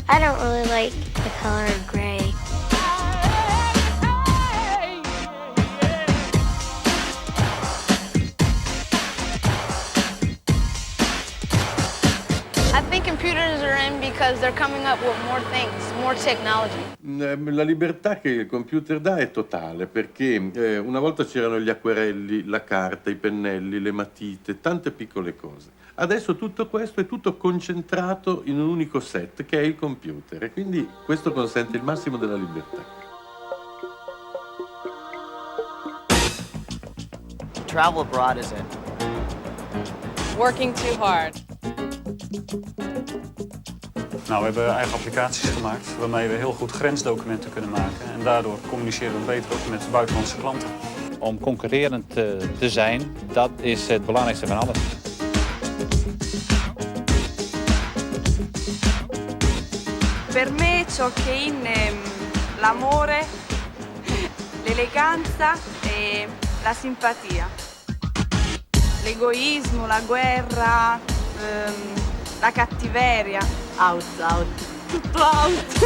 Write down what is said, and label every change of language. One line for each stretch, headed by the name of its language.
English: I don't really like the color gray. I think computers are in because they're coming up with more things, more technology.
Italian: La libertà che il computer dà è totale, perché una volta c'erano gli acquerelli, la carta, i pennelli, le matite, tante piccole cose. Adesso tutto questo è tutto concentrato in un unico set, che è il computer, e quindi questo consente il massimo della libertà.
English: Travel abroad is it? Working too hard.
Dutch: Nou, we hebben eigen applicaties gemaakt waarmee we heel goed grensdocumenten kunnen maken. En daardoor communiceren we beter ook met buitenlandse klanten. Om concurrerend te zijn, dat is het belangrijkste van alles.
Italian: Per me ciò che in l'amore, l'eleganza e la simpatia. L'egoismo, la guerra, la cattiveria. Out. Tutto out.